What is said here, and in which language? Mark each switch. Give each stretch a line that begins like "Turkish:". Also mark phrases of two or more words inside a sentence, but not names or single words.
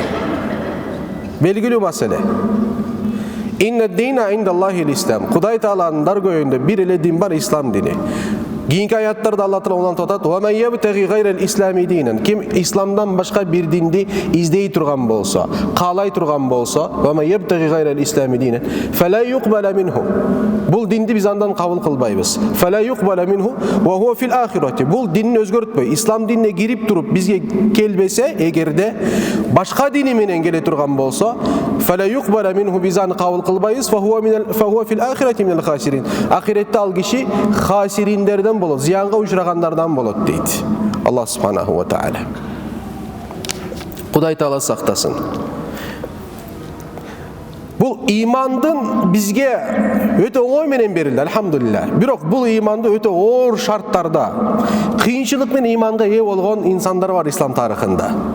Kyrgyz: Белгилүү маселе.
Arabic: إن الدين عند الله الإسلام.
Kyrgyz: Кудай Тааланын даргөйүндө бир эле дин бар, ислам дини. Кийинки аяттарда Алла Таала онан атат:
Arabic: "ومن يبتغ غير الإسلام دينا".
Kyrgyz: Ким исламдан башка бир динди издей турган болсо, каалай турган болсо,
Arabic: "ومن يبتغ غير الإسلام دينا فلن يقبل منه".
Kyrgyz: Бул динди биз андан кабыл кылбайбыз.
Arabic: "فلن يقبل منه وهو في الآخرة".
Kyrgyz: Бул динни өзгөртпөй, ислам динине кирип туруп бизге келбесе, эгерде башка дини менен келе турган болсо,
Arabic: "فلن يقبل منه",
Kyrgyz: биз аны кабыл кылбайбыз.
Arabic: "فهو في الآخرة من الخاسرين".
Kyrgyz: Ахиретте ал киши хасириндерден болот, зыянга учрагандардан болот дейт Аллах
Arabic: سبحانه وتعالى.
Kyrgyz: Кудай Таала сактасын. Бул имандын бизге өтө оңой менен берилди, алхамдулилlah. Бирок бул иманды өтө оор шарттарда, кыйынчылык менен иманга ээ болгон инсандар бар ислам тарыхында.